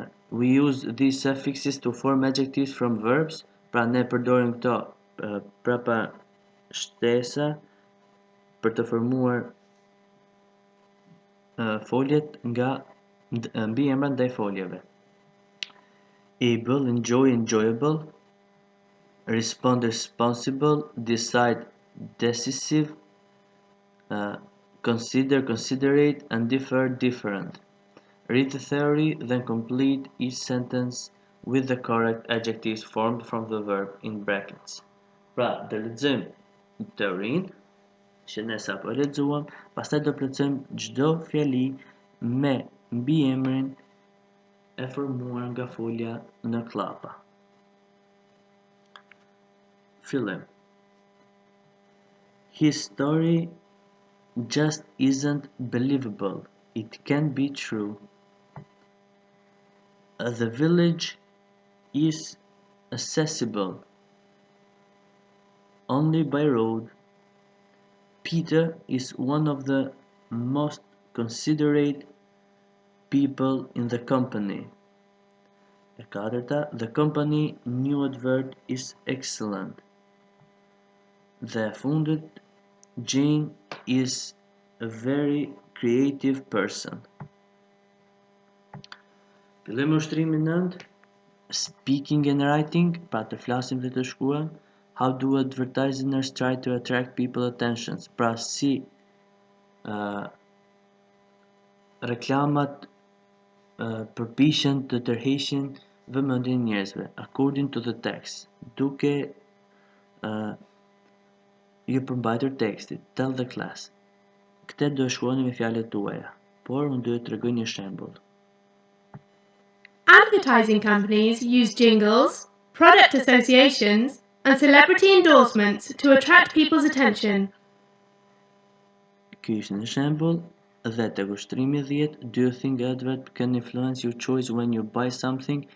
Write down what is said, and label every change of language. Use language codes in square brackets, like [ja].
[en] We use these suffixes to form adjectives from verbs. [sq] Pra ne përdorim këto prapa shtesa për të formuar foljet nga mbiemrat ndaj foljeve. [en] Able, enjoy, enjoyable. Respond, responsible. Decide, decisive. Consider, considerate, and differ, different. Read the theory, then complete each sentence with the correct adjectives formed from the verb in brackets. [sq] Pra, do lexojmë teorinë që ne sapo e lexuam, pastaj do plotësojmë çdo fjali me mbiemrin e formuar nga folja në klapa. Fillim. [en] His story just isn't believable. It can't be true. The village is accessible only by road. Peter is one of the most considerate people in the company. [sq] E katërta, [en] the company new advert is excellent. [sq] Dhe e fundit, [en] Jane is a very creative person. [sq] Fillim ushtrimin 9. [en] Speaking and writing, [sq] pra të flasim dhe të shkruajmë. [en] How do advertisers try to attract people's attentions? [sq] Pra si reklamat përpiqen të tërheqin vëmendjen e njerëzve, [en] according to the text, [sq] duke ju përmbajtur tekstit, [en] tell the class. [sq] Këtë do e shkruani me fjalët tuaja, por unë do t'ju tregoj një shembull. [en] Advertising companies use jingles, product associations, and celebrity endorsements to attract people's attention. [sq] Ky ishte një shembull. Dhe tek ushtrimi 10, [en] do you think advert can influence your choice when you buy something?